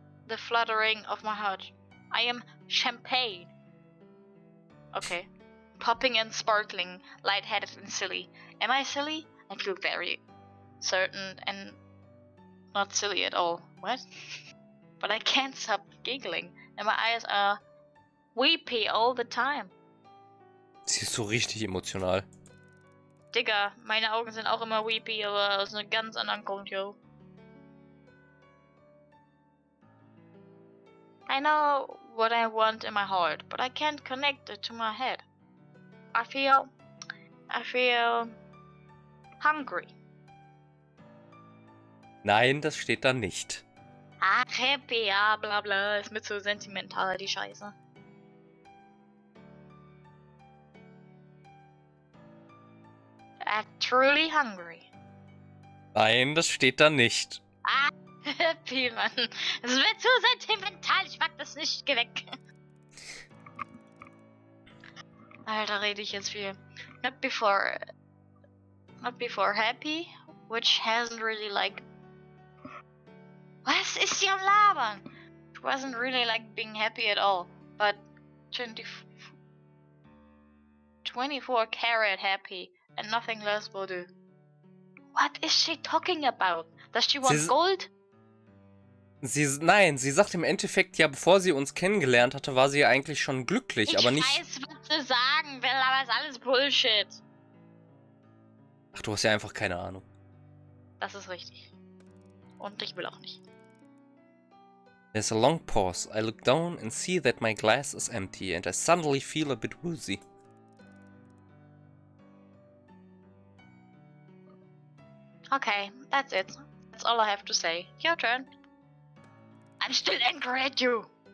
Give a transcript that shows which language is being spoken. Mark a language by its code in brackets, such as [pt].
[en] The fluttering of my heart. I am champagne. Okay. Popping and sparkling, lightheaded and silly. Am I silly? I feel very certain and not silly at all. What? But I can't stop giggling, and my eyes are weepy all the time. [de] Sie ist so richtig emotional. Digga, meine Augen sind auch immer weepy, aber aus einem ganz anderen Grund, yo. [en] I know what I want in my heart, but I can't connect it to my head. I feel hungry. [de] Nein, das steht da nicht. Ach, happy, ja, bla bla, ist mir zu sentimental, die Scheiße. [en] I'm truly hungry. [de] Nein, das steht da nicht. Ah, happy, Mann. Es wird zu sentimental, ich mag das nicht, geh weg. Alter, rede ich jetzt viel. [en] Not before happy, which hasn't really like... [de] Was ist sie am Labern? [en] It wasn't really like being happy at all, but 24 karat happy and nothing less will do. What is she talking about? Does she want gold? [de] Nein, sie sagt im Endeffekt ja, bevor sie uns kennengelernt hatte, war sie ja eigentlich schon glücklich, aber nicht... Ich weiß, was sie sagen will, aber ist alles Bullshit. Ach, du hast ja einfach keine Ahnung. Das ist richtig. Und ich will auch nicht. [en] There's a long pause. I look down and see that my glass is empty, and I suddenly feel a bit woozy. Okay, that's it. That's all I have to say. Your turn. I'm still angry at you.